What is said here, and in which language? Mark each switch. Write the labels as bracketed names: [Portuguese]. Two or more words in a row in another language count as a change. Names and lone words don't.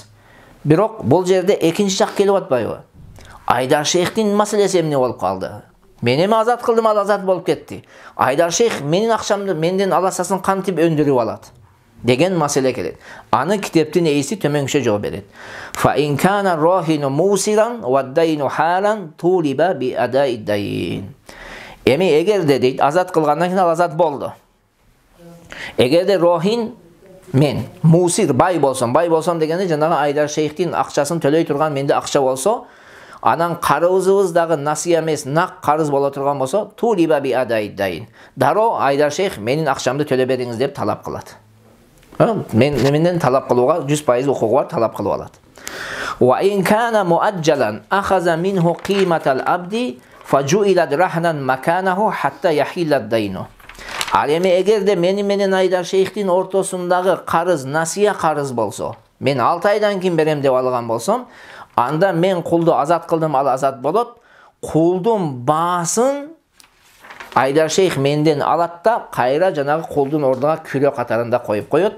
[Kyrgyz] Бирок бул жерде экинчи жак келип атпайбы? Айдар шейхтин маселеси эмне болуп калды? Мен эми азат кылдым, ал азат болуп кетти. Айдар шейх менин акчамды менден аласасын кантип өндүрүп алат? Деген маселе келет. Аны китептин ээси төмөнкүчө жооп берет. [Arabic] فإن كان الراهن موسرا والدين حالا طولب بأداء الدين. [Kyrgyz] Эми эгерде дейт азат кылгандан кийин ал азат болду. Эгерде рохин мен мусир бай болсом дегенде жанагы Айдар шейхтин акчасын төлөй турган менде акча болсо, анан карызыбыз дагы насия эмес, нак карыз боло турган болсо, [Arabic] طولب بأداء الدين. [Kyrgyz] Дароо Айдар шейх менин акчамды төлөп бериңиз деп талап кылат. Менден талап кылууга 100% укугу бар, талап кылып алат. [Arabic] وإن كان مؤجلا أخذ منه قيمة العبد فجعلت رهنا مكانه حتى يحل الدين. [Kyrgyz] Ал эми эгерде менен Айдар шейхтин ортосундагы карыз насия карыз болсо, мен 6 айдан кийин берем деп алган болсом, анда мен кулду азат кылдым, ал азат болот. Кулдун баасын Айдар шейх менден алат да кайра жанагы кулдун ордуна күрө катарында коюп коет.